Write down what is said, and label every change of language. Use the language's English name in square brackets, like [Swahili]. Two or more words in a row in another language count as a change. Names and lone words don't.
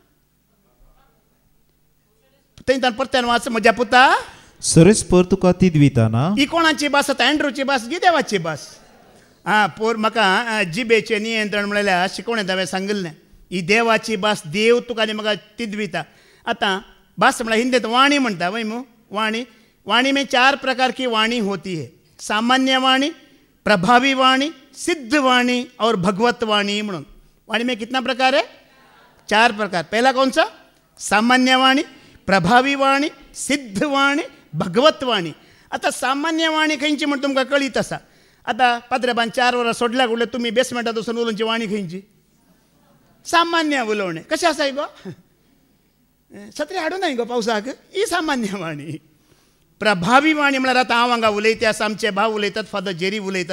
[Konkani] थंयच्यान परत्यान वाच. म्हज्या पुता, सरस्पर तुका तिदविताना. ही कोणाची भास आतां? एंड्रूची भास गी देवाची भास. पोर म्हाका जिबेचें नियंत्रण म्हळ्यार शिकवणेंत हांवें सांगिल्लें. ही देवाची भास, देव तुका आनी म्हाका तिदविता. आतां भास म्हळ्यार हिंदीत वाणी म्हणटा वय मू. [Hindi] वाणी में 4 प्रकार की वाणी होती है. सामान्य वाणी, प्रभावी वाणी, सिद्ध वाणी और भगवत वाणी म्हणून वाणी में कितना प्रकार है? 4 प्रकार. पहला कौन सा? सामान्य वाणी, प्रभावी वाणी, सिद्ध वाणी, भगवत वाणी. [Konkani] आता सामान्य वाणी खंयची म्हणून तुमकां कळीत आसा. आता पाद्रेबान 4 वरां सोडल्या उरले तुमी बेसमेंटात वचून उलोवची वाणी खंयची? सामान्य उलोवणे. कशें आसा गो? सत्री हाडूं नाय गो पावसाक. ही सामान्य वाणी. प्रभावी वाणी म्हळ्यार आतां हांव हांगा उलयता, आमचे भाव उलयतात, फादर जेरी उलयतात.